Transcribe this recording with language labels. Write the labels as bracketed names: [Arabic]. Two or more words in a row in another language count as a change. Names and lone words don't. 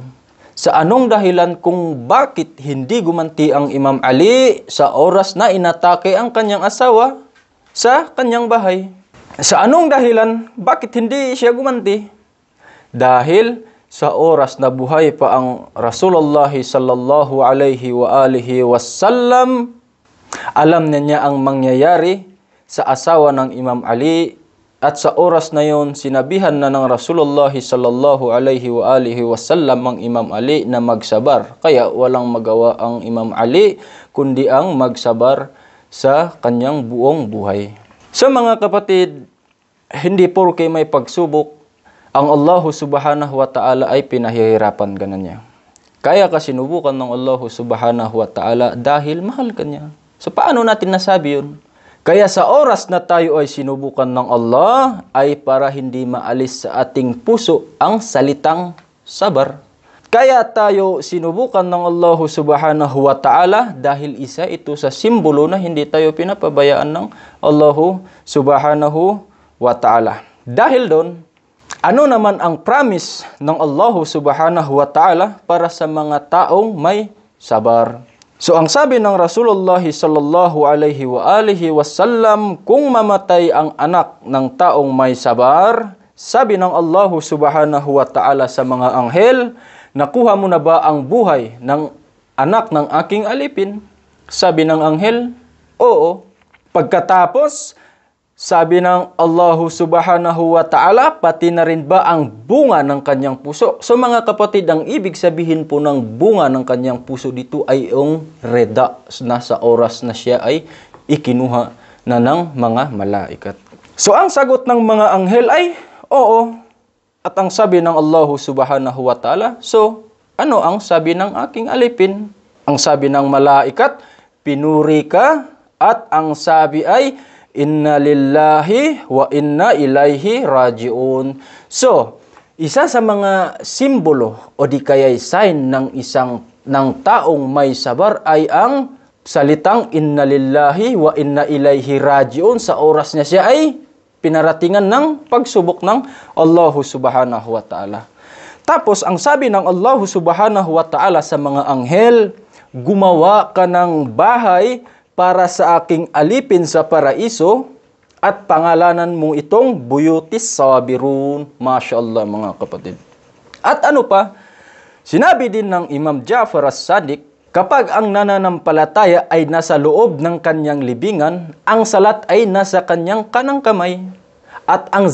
[Filipino] Sa anong dahilan kung bakit hindi gumanti ang Imam Ali sa oras na inatake ang kanyang asawa sa kanyang bahay? Sa anong dahilan bakit hindi siya gumanti? Dahil sa oras na buhay pa ang Rasulullah [Arabic] صلى الله عليه وآله وسلم, [Filipino] alam niya ang mangyayari sa asawa ng Imam Ali. At sa oras na yon, sinabihan na ng Rasulullah [Arabic] صلى الله عليه وآله وسلم [Filipino] ang Imam Ali na magsabar. Kaya walang magawa ang Imam Ali kundi ang magsabar sa kanyang buong buhay. So mga kapatid, hindi porke may pagsubok, ang Allah [Arabic] سبحانه وتعالى [Filipino] ay pinahihirapan ka na niya. Kaya ka sinubukan ng Allah [Arabic] سبحانه وتعالى [Filipino] dahil mahal ka niya. So paano natin nasabi yun? Kaya sa oras na tayo ay sinubukan ng Allah, ay para hindi maalis sa ating puso ang salitang sabar. Kaya tayo sinubukan ng Allah [Arabic] سبحانه وتعالى [Filipino] dahil isa ito sa simbolo na hindi tayo pinapabayaan ng Allah [Arabic] سبحانه وتعالى. [Filipino] Dahil doon, Ano naman ang promise ng Allah [Arabic] سبحانه وتعالى [Filipino] para sa mga taong may sabar? So ang sabi ng Rasulullah [Arabic] صلى الله عليه وآله وسلم, [Filipino] kung mamatay ang anak ng taong may sabar, sabi ng Allah [Arabic] سبحانه وتعالى [Filipino] sa mga anghel, nakuha mo na ba ang buhay ng anak ng aking alipin? Sabi ng anghel, oo. Pagkatapos, sabi ng Allah [Arabic] سبحانه وتعالى, [Filipino] pati na rin ba ang bunga ng kanyang puso? So mga kapatid, ang ibig sabihin po ng bunga ng kanyang puso dito ay yung reda na sa oras na siya ay ikinuha na ng mga malaikat. So ang sagot ng mga anghel ay, oo. At ang sabi ng Allah [Arabic] سبحانه وتعالى, [Filipino] so ano ang sabi ng aking alipin? Ang sabi ng malaikat, pinuri ka, at ang sabi ay, [Arabic] إنا لله وإنا إليه راجعون. [Filipino] So, isa sa mga simbolo o di kaya'y sign ng taong may sabar ay ang salitang [Arabic] إنا لله وإنا إليه راجعون [Filipino] sa oras niya siya ay pinaratingan ng pagsubok ng Allah [Arabic] سبحانه وتعالى. [Filipino] Tapos, ang sabi ng Allah [Arabic] سبحانه وتعالى [Filipino] sa mga anghel, gumawa ka ng bahay para sa aking alipin sa paraiso at pangalanan mo itong Buyutis Sabirun. MashaAllah mga kapatid. At ano pa? Sinabi din ng Imam Ja'far as-Sadiq, kapag ang nananampalataya ay nasa loob ng kanyang libingan, ang salat ay nasa kanyang kanang kamay, at ang